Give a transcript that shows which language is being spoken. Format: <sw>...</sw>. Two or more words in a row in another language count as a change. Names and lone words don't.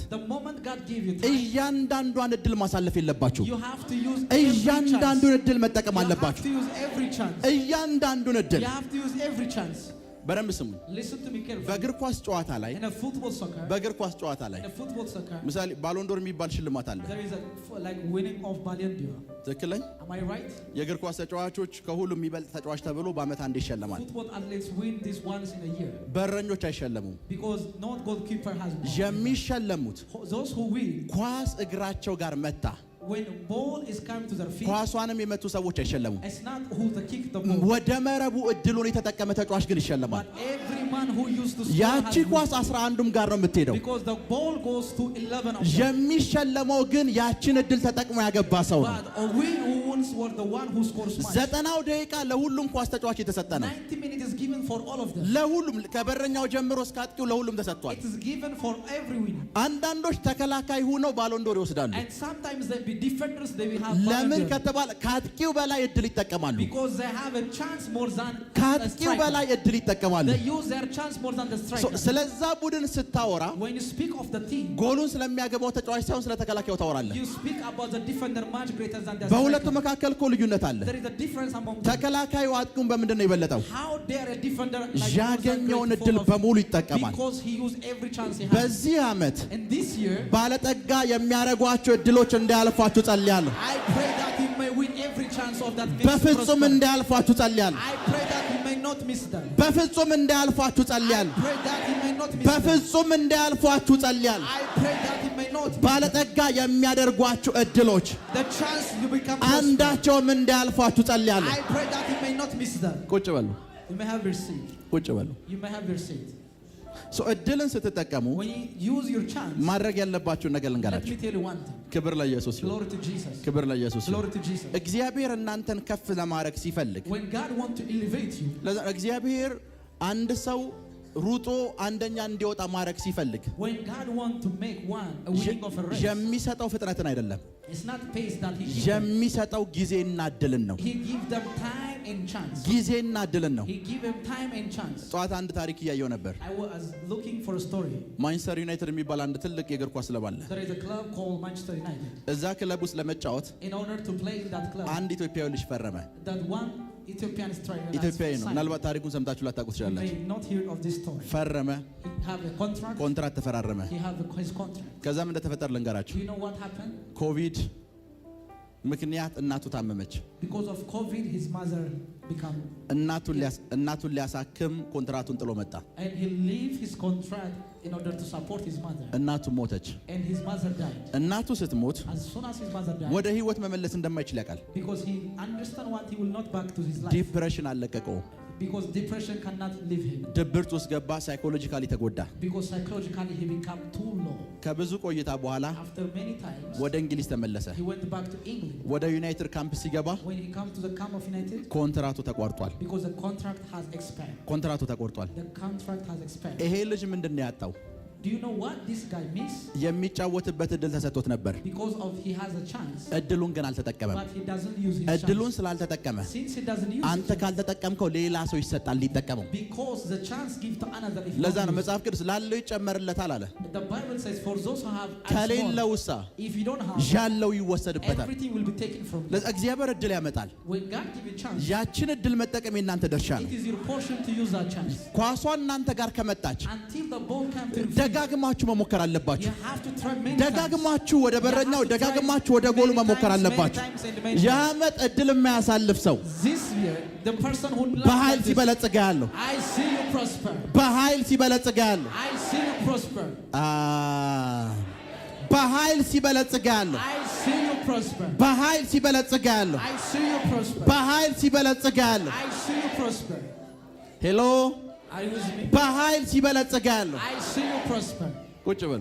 <en>The moment God gave you time.</en> <am>እያንዳንዷን እድል ማሳለፍ የለባችሁ።</am> <en>You have to use every chance.</en> <am>እያንዳንዱን እድል መጠቀም</am> <en>You have</en> <am>አለባችሁ።</am> <en>to use every chance.</en> <am>እያንዳንዱን እድል</am> <en>You have to use every chance.</en> <am>በደንብ ስሙ።</am> <en>Listen to me carefully.</en> <am>በእግር ኳስ ጨዋታ ላይ</am> <en>In a football soccer.</en> <am>በእግር ኳስ ጨዋታ ላይ</am> <en>In a football soccer.</en> <am>ምሳሌ ባሎንዶር የሚባል ሽልማት አለ።</am> <en>There is a like winning of Ballon d'Or.</en> <am>ትክክል ነኝ?</am> <en>Am I right?</en> <am>የእግር ኳስ ተጫዋቾች ከሁሉም የሚበልጥ ተጫዋች ተብሎ በአመት አንዴ ይሸለማል።</am> <en>Football athletes win this once in a year.</en> <am>በረኞች አይሸለሙም።</am> <en>Because no goalkeeper has won.</en> <am>የሚሸለሙት</am> <en>Those who win.</en> <am>ኳስ እግራቸው ጋር መታ</am> <en>When ball is coming to their feet.</en> <am>ኳሷንም የመቱ ሰዎች አይሸለሙም።</am> <en>It's not who the kick the ball.</en> <am>ወደ መረቡ እድሉን የተጠቀመ ተጫዋች ግን ይሸለማል።</am> <en>But every man who used to score</en> <am>ያቺ ኳስ 11ም ጋር ነው የምትሄደው።</am> <en>Because the ball goes to 11 of them.</en> <am>የሚሸለመው ግን ያቺን እድል ተጠቅሞ ያገባ ሰው ነው።</am> <en>But a win who wins were the one who scores much.</en> <am>90 ደቂቃ ለሁሉም ኳስ ተጫዋች የተሰጠ ነው።</am> <en>90 minutes is given for all of them.</en> <am>ለሁሉም ከበረኛው ጀምሮ እስከ አጥቂው ለሁሉም ተሰጥቷል።</am> <en>It is given for every winner.</en> <am>አንዳንዶች ተከላካይ ሆነው ባሎንዶር ይወስዳሉ።</am> <en>And sometimes they be defenders, they will have</en> <am>ለምን ከተባለ ከአጥቂው በላይ እድል ይጠቀማሉ።</am> <en>because they have a chance more than</en> <am>ከአጥቂው በላይ እድል ይጠቀማሉ።</am> <en>they use their chance more than the striker.</en> <am>ስለዛ ቡድን ስታወራ</am> <en>When you speak of the team,</en> <am>ጎሉን ስለሚያገባው ተጫዋች ሳይሆን ስለ ተከላካዩ ታወራለህ።</am> <en>you speak about the defender much greater than the</en> <am>በሁለቱ</am> <en>striker.</en> <am>መካከል እኮ ልዩነት አለ።</am> <en>There is a difference among them.</en> <am>ተከላካዩ አጥቂውን በምንድን ነው የበለጠው?</am> <en>How dare a defender like</en> <am>ያገኘውን እድል በሙሉ ይጠቀማል።</am> <en>because he used every chance he has.</en> <am>በዚህ ዓመት</am> <en>And this year,</en> <am>ባለጠጋ የሚያረጓቸው እድሎች እንዳያልፋችሁ ጸልያለሁ።</am> <en>I pray that he may win every chance of that.</en> <am>በፍጹም እንዳያልፋችሁ ጸልያለሁ።</am> <en>I pray that he may not miss them.</en> <am>በፍጹም እንዳያልፋችሁ ጸልያለሁ።</am> <en>I pray that he may not miss them.</en> <am>በፍጹም እንዳያልፋችሁ ጸልያለሁ።</am> <en>I pray that he may not miss</en> <am>ባለጠጋ የሚያደርጓችሁ እድሎች</am> <en>the chance you become prosperous.</en> <am>አንዳቸውም እንዳያልፋችሁ ጸልያለሁ።</am> <en>I pray that he may not miss them.</en> <am>ቁጭ በሉ፣</am> <en>You may have your seat.</en> <am>ቁጭ በሉ።</am> <en>You may have your seat.</en> <am>እድልን ስትጠቀሙ</am> <en>When you use your chance,</en> <am>ማድረግ ያለባችሁ ነገር</am> <en>let</en> <am>ልንገራችሁ።</am> <en>me tell you one thing.</en> <am>ክብር ለኢየሱስ ይሁን።</am> <en>Glory to Jesus.</en> <am>ክብር ለኢየሱስ ይሁን።</am> <en>Glory to Jesus.</en> <am>እግዚአብሔር እናንተን ከፍ ለማድረግ ሲፈልግ</am> <en>When God wants to elevate you,</en> <am>ለዛ እግዚአብሔር አንድ ሰው ሩጦ አንደኛ እንዲወጣ ማድረግ ሲፈልግ</am> <en>when God wants to make one a winning of a race,</en> <am>የሚሰጠው ፍጥነትን አይደለም፣</am> <en>it's not pace that he gives them.</en> <am>የሚሰጠው ጊዜና እድልን ነው።</am> <en>He gives them time and chance.</en> <am>ጊዜና እድልን ነው።</am> <en>He gives them time and chance.</en> <am>ጠዋት አንድ ታሪክ እያየው ነበር።</am> <en>I was looking for a story.</en> <am>ማንቸስተር ዩናይትድ የሚባል አንድ ትልቅ የእግር ኳስ ክለብ አለ።</am> <en>There is a club called Manchester United.</en> <am>እዛ ክለብ ውስጥ ለመጫወት</am> <en>In order to play in that club,</en> <am>አንድ ኢትዮጵያዊ ልጅ ፈረመ።</am> <en>that one Ethiopian striker</en> <am>ኢትዮጵያዊ ነው።</am> <en>signed.</en> <am>ምናልባት ታሪኩን ሰምታችሁ ላታውቁ</am> <en>You</en> <am>ትችላላችሁ።</am> <en>may not hear of this story.</en> <am>ፈረመ፣</am> <en>He have a contract.</en> <am>ኮንትራት ተፈራረመ።</am> <en>He have his contract.</en> <am>ከዛም እንደተፈጠረ ልንገራችሁ።</am> <en>Do you know what happened?</en> <am>ኮቪድ ምክንያት እናቱ ታመመች።</am> <en>Because of COVID, his mother become,</en> <am>እናቱን ሊያሳክም ኮንትራቱን ጥሎ መጣ።</am> <en>and he leave his contract in order to support his mother.</en> <am>እናቱ ሞተች።</am> <en>And his mother died.</en> <am>እናቱ ስትሞት</am> <en>As soon as his mother died,</en> <am>ወደ ህይወት መመለስ እንደማይችል ያውቃል።</am> <en>because he understand what he will not back to his life.</en> <am>ዲፕሬሽን አለቀቀው።</am> <en>Because depression cannot leave him.</en> <am>ድብርት ውስጥ ገባ። ሳይኮሎጂካሊ ተጎዳ።</am> <en>Because psychologically he become too low.</en> <am>ከብዙ ቆይታ በኋላ</am> <en>After many times,</en> <am>ወደ እንግሊዝ ተመለሰ።</am> <en>he went back to England.</en> <am>ወደ ዩናይትድ ካምፕ ሲገባ</am> <en>When he come to the camp of United,</en> <am>ኮንትራቱ ተቋርጧል።</am> <en>because the contract has expired.</en> <am>ኮንትራቱ ተቋርጧል።</am> <en>The contract has expired.</en> <am>ይሄ ልጅ ምንድን ነው ያጣው?</am> <en>Do you know what this guy missed?</en> <am>የሚጫወትበት እድል ተሰጥቶት ነበር።</am> <en>Because of he has a chance,</en> <am>እድሉን ግን አልተጠቀመም።</am> <en>but he doesn't use his</en> <am>እድሉን</am> <en>chance.</en> <am>ስላልተጠቀመ</am> <en>Since he doesn't use</en> <am>አንተ</am> <en>it,</en> <am>ካልተጠቀምከው ሌላ ሰው ይሰጣል ሊጠቀመው።</am> <en>because the chance give to another. If</en> <am>ለዛ</am> <en>not</en> <am>ነው</am> <en>use</en> <am>መጽሐፍ ቅዱስ ላለው ይጨመርለታል አለ።</am> <en>it. The Bible says, for those who have and</en> <am>ከሌለውሳ</am> <en>small, if you don't have,</en> <am>ያለው ይወሰድበታል።</am> <en>everything will be taken from you.</en> <am>ለዛ እግዚአብሔር እድል ያመጣል።</am> <en>When God give you chance,</en> <am>ያችን እድል መጠቀም የእናንተ ድርሻ ነው።</am> <en>it is your portion to use that chance.</en> <am>ኳሷን እናንተ ጋር ከመጣች</am> <en>Until the ball comes to you,</en> <am>ደጋግማችሁ መሞከር አለባችሁ።</am> <en>you have to try many times.</en> <am>ደጋግማችሁ ወደ በረኛው ደጋግማችሁ ወደ ጎሉ መሞከር አለባችሁ። የዓመት እድል የማያሳልፍ ሰው</am> <en>This year, the person who</en> <am>በኃይል</am> <en>loves this,</en> <am>ሲበለጽግ ያለው</am> <en>I see you prosper.</en> <am>በኃይል ሲበለጽግ ያለው</am> <en>I see you prosper.</en> <am>በኃይል ሲበለጽግ ያለው</am> <en>I see you prosper.</en> <am>በኃይል ሲበለጽግ ያለው</am> <en>I see you prosper.</en> <am>በኃይል ሲበለጽግ ያለው</am> <en>I see you prosper.</en> <am>ሄሎ</am> <en>Are you with me?</en> <am>በኃይል ሲበለጽግ ያለው</am> <en>I see you prosper.</en> <am>ቁጭ በሉ።</am>